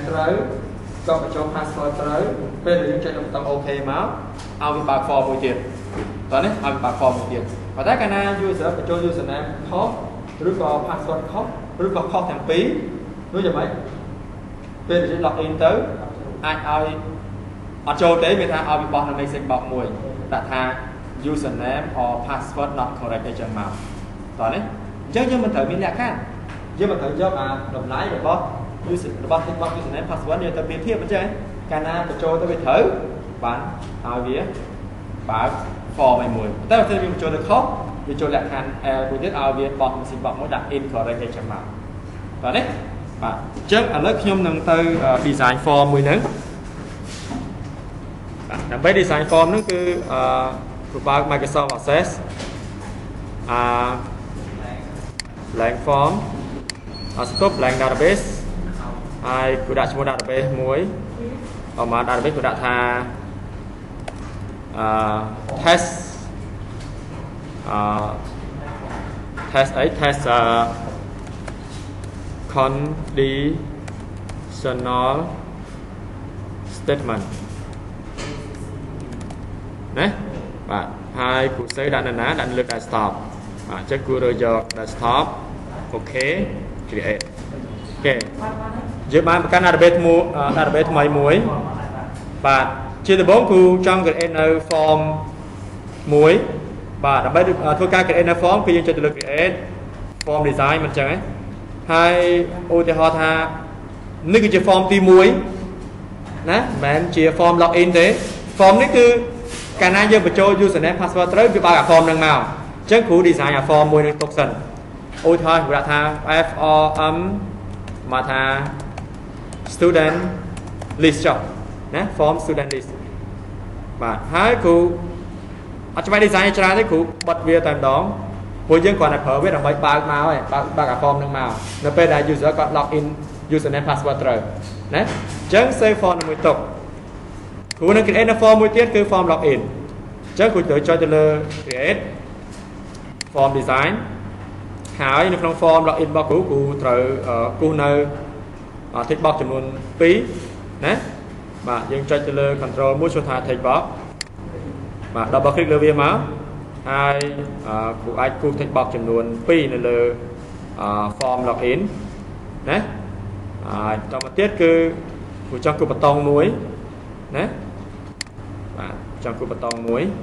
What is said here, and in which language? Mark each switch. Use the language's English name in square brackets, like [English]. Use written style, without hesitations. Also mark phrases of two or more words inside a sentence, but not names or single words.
[Khmer] ត្រូវក៏បញ្ចូល password ត្រូវពេលដែលយើងចុចប៊ូតុង OK មកឲ្យវាបើក form មួយទៀតតោះនេះឲ្យវាបើក form មួយទៀតប៉ុន្តែកាលណា user បញ្ចូល username ខុសឬក៏ password ខុសឬក៏ខុសទាំងពីរនោះ យ៉ាងម៉េចពេលដែល login ទៅអាចឲ្យអត់ចូលទេមានថាឲ្យវាបោះនៅ message box មួយដាក់ថា [English] username or password not correct [Khmer] អញ្ចឹងមកតោះនេះ អញ្ចឹងយើងមិនត្រូវមានលក្ខខណ្ឌយើងមិនត្រូវយកតម្លៃរបស់ [English] username password [Khmer] យកទៅប្រៀបធៀបអញ្ចឹងកាលណាបញ្ចូលទៅវាត្រូវបានឲ្យវាបើក form មួយតែបើយើងបញ្ចូលទៅខុសវាចូលលក្ខខណ្ឌ L មួយទៀតឲ្យវាបោះ message box មួយដាក់ incorrect អញ្ចឹងមកតោះនេះបាទអញ្ចឹងឥឡូវខ្ញុំនឹងទៅ [English] design form [Khmer] មួយហ្នឹង ដើម្បី [English] design form [Khmer] ហ្នឹងគឺគ្រូបើក [English] Microsoft Access blank form [Khmer] ស្ទុប [English] blank database [Khmer] ហើយគ្រូដាក់ឈ្មោះ database មួយអម database គ្រូដាក់ថា test [English] test conditional statement [Khmer] ណាបាទហើយគ្រូសេដាក់នៅណាដាក់លើ desktop បាទអញ្ចឹងគួររើយក desktop [English] OK create [Khmer] អូខេយើងបានបង្កើត database ថ្មីមួយបាទជាដំបូងគូចង់ create នៅ form មួយបាទដើម្បីធ្វើការ create នៅ form គឺយើងចុចទៅលើ [English] create form design [Khmer] មិនអញ្ចឹងហើយឧទាហ រណ៍ថានេះគឺជា form ទី1ណាមិនមែនជា form login ទេ form នេះគឺកាលណាយើងបញ្ចូល [English] username password [Khmer] ត្រូវវាបើកអា form ហ្នឹងមកអញ្ចឹងគ្រូ design អា form មួយនឹងទុកសិនឧទាហរណ៍គ្រូដាក់ថា form មកថា [English] student list [Khmer] ចុះណា [English] form student list [Khmer] បាទហើយគ្រូអត់ច្បាស់ design ច្រើនទេគ្រូបិទវាតែម្ដងព្រោះយើងគ្រាន់តែប្រើវាដើម្បីបើកមក ហើយបើកអា form ហ្នឹងមកនៅពេលដែល user គាត់ [English] log in username password [Khmer] ត្រូវណាអញ្ចឹង save form មួយទុកគ្រូនឹង create នៅ form មួយទៀតគឺ form login អញ្ចឹងគ្រូត្រូវចុចទៅលើ [English] create form design [Khmer] ហើយនៅ ក្នុង form login របស់គ្រូត្រូវគូសនៅ tick box ចំនួន2ណាបាទយើងចុចទៅលើ control មួយឈ្មោះថា tick box បាទ [English] double click [Khmer] លើវាមកហើយគ្រូអាចគូស tick box ចំនួន2នៅលើ form login ណាហើយបន្តមកទៀតគឺគ្រូចង់គូសប៊ូតុងមួយណាបាទចង់គូសប៊ូតុងមួយ